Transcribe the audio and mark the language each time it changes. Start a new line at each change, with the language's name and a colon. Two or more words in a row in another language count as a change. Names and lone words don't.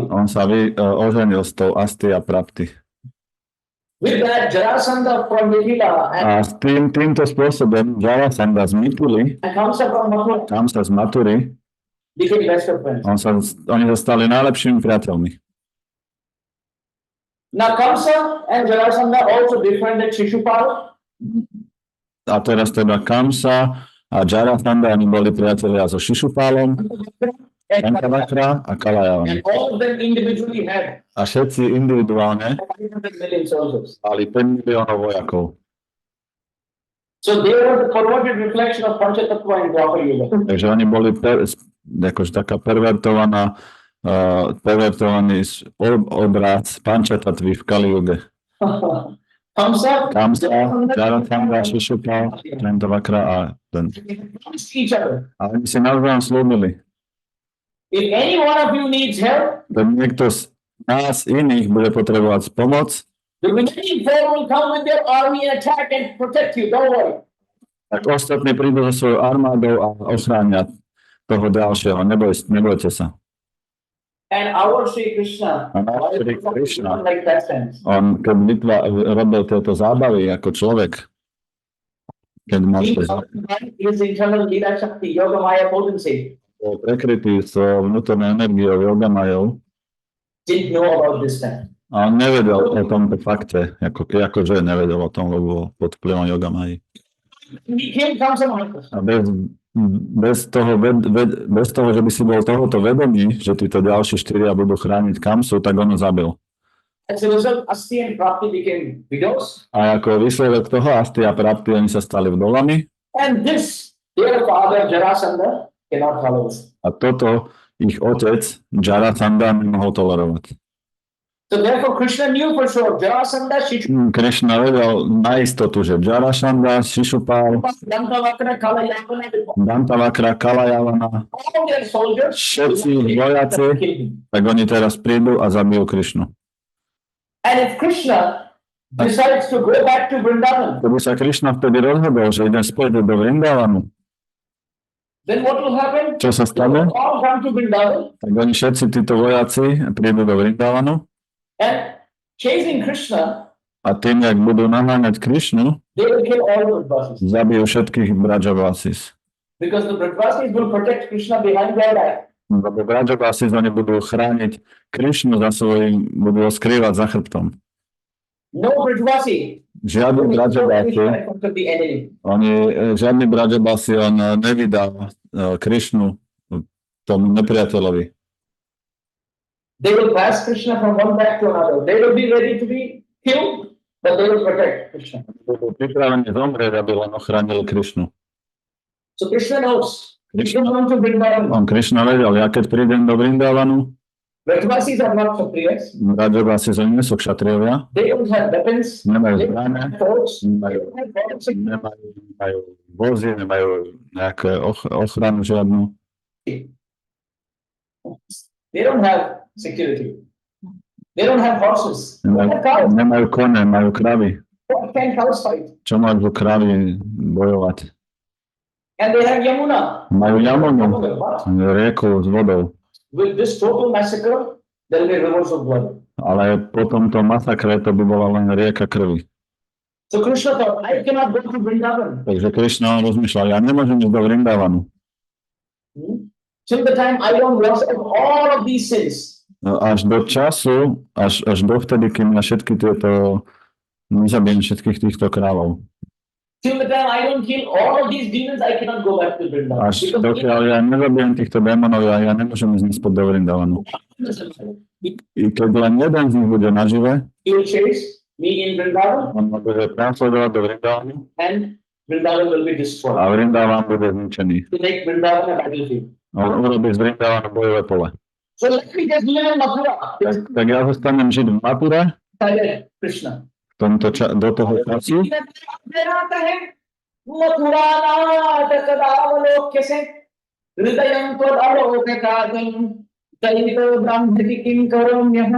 Slovak: On sa oženil s tou Asti a Prapti.
English: With that, Jarasandha from Mithila and
Slovak: A s týmto spôsobom Jarasandha z Mithily,
English: Kamsa from Mathura
Slovak: Kamsa z Mathury,
English: became best of friends.
Slovak: oni sa stali najlepšími priateľmi.
English: Now Kamsa and Jarasandha also befriended Shishupal.
Slovak: A teraz teda Kamsa A Jarasandha, oni boli priatelia so Šišupálom, Dantavakra a Kalajavan.
English: And all of them individually had
Slovak: A všetci individuálne
English: 500 million soldiers.
Slovak: mali 5 miliónov vojakov.
English: So they were the perverted reflection of Panchatattva in Dwapar Yuga.
Slovak: Takže oni boli akože taká pervertovaný obraz Panchatattvi v Kali Juge.
English: Kamsa,
Slovak: Kamsa, Jarasandha, Šišupal, Dantavakra a ten.
English: promised each other.
Slovak: A oni si navzájom slúbili.
English: If any one of you needs help,
Slovak: Keď niekto z nás iných bude potrebovať pomoc,
English: the remaining four will come with their army and attack and protect you. Don't worry.
Slovak: tak ostatní prídu so svojou armádou a ochránia toho ďalšieho. Nebojte sa.
English: And our Šrí Krišna,
Slovak: A náš Šrí Krišna,
English: like that sense.
Slovak: on keď robil tieto zábavy ako človek, keď mal
English: His internal Leela Shakti, Yoga Maya potency,
Slovak: bol prekrytý s vnútornou energiou Yogamajou
English: didn't know about this fact.
Slovak: a on nevedel o tomto fakte, akože nevedel o tom, lebo pod vplyvom Yogamaji.
English: He came Kamsa Maharaj.
Slovak: A bez toho, že by si bol tohoto vedomý, že títo ďalší 4 budú chrániť Kamsu, tak on ho zabil.
English: As a result, Asti and Prapti became widows.
Slovak: A ako výsledok toho Asti a Prapti, oni sa stali vdovami.
English: And this, their father, Jarasandha, cannot follow this.
Slovak: A toto ich otec, Jarasandha, nemohol tolerovať.
English: So therefore, Krishna knew for sure, Jarasandha, Shishupal,
Slovak: Krishna vedel na istotu, že Jarasandha, Šišupal,
English: Dantavakra, Kalayavana,
Slovak: Dantavakra, Kalayavana,
English: all their soldiers,
Slovak: všetci vojaci, tak oni teraz prídu a zabijú Krišnu.
English: and if Krishna decides to go back to Vrindavan,
Slovak: Keby sa Krišna vtedy rozhodol, že ide späť do Vrindavanu,
English: then what will happen?
Slovak: čo sa
English: They
Slovak: stane?
English: will all come to Vrindavan
Slovak: Tak oni všetci títo vojaci prídu do Vrindavanu
English: and chasing Krishna,
Slovak: a tým, jak budú naháňať Krišnu,
English: they will kill all the Brajavasis.
Slovak: zabijú všetkých Brajavasis.
English: Because the Brajavasis will protect Krishna behind their back.
Slovak: Lebo Brajavasis, oni budú chrániť Krišnu za svojím, budú ho skrývať za chrbtom.
English: No Brajavasi
Slovak: Žiadny
English: will kill
Slovak: Brajavasi,
English: Krishna in front of the enemy.
Slovak: žiadny Brajavasi, on nevydá Krišnu tomu nepriateľovi.
English: They will pass Krishna from one back to another. They will be ready to be killed, but they will protect Krishna.
Slovak: Budú pripravení zomrieť, aby len ochránili Krišnu.
English: So Krishna knows. He can come to Vrindavan.
Slovak: Krišna vedel, ja keď prídem do Vrindavanu,
English: Brajavasis are not Kshatriyas.
Slovak: Brajavasi nie sú kšatrievia,
English: They don't have weapons.
Slovak: nemajú
English: They don't
Slovak: zbrane,
English: have forts. They
Slovak: nemajú
English: don't have forts.
Slovak: nemajú vozy, nemajú nejaké ochranu žiadnu.
English: They don't have security. They don't have horses. They don't have cows.
Slovak: Nemajú kone, majú kravy.
English: What can cows fight?
Slovak: Čo môžu kravy bojovať?
English: And they have Yamuna.
Slovak: Majú Yamunu,
English: What?
Slovak: rieku s vodou.
English: With this total massacre, there will be rivers of blood.
Slovak: Ale po tomto masakre to by bola len rieka krvi.
English: So Krishna thought, I cannot go to Vrindavan.
Slovak: Takže Krišna rozmýšľal, ja nemôžem ísť do Vrindavanu.
English: Till the time I don't wash off all of these sins.
Slovak: Až do času, až dovtedy, kým na všetky tieto, nezabijem všetkých týchto kráľov.
English: Till the time I don't kill all of these demons, I cannot go back to Vrindavan.
Slovak: Až dokiaľ ja nezabijem týchto démonov, ja nemôžem ísť naspäť do Vrindavanu. I keď len jeden z nich bude nažive,
English: He will chase me in Vrindavan,
Slovak: on ma bude prenasledovať do Vrindavanu
English: and Vrindavan will be
Slovak: a
English: destroyed.
Slovak: Vrindavan bude zničený.
English: To make Vrindavan a battlefield.
Slovak: On urobí z Vrindavanu bojové pole.
English: So let me just live in Mathura.
Slovak: Tak ja zostanem žiť v Mathura
English: Silent Krishna.
Slovak: do toho času.
Sanskrit: मथुरानाथ कदावलोक्य से हृदयं त्वदलोककागं दैतो ब्राह्मति किं करोम्यहम्.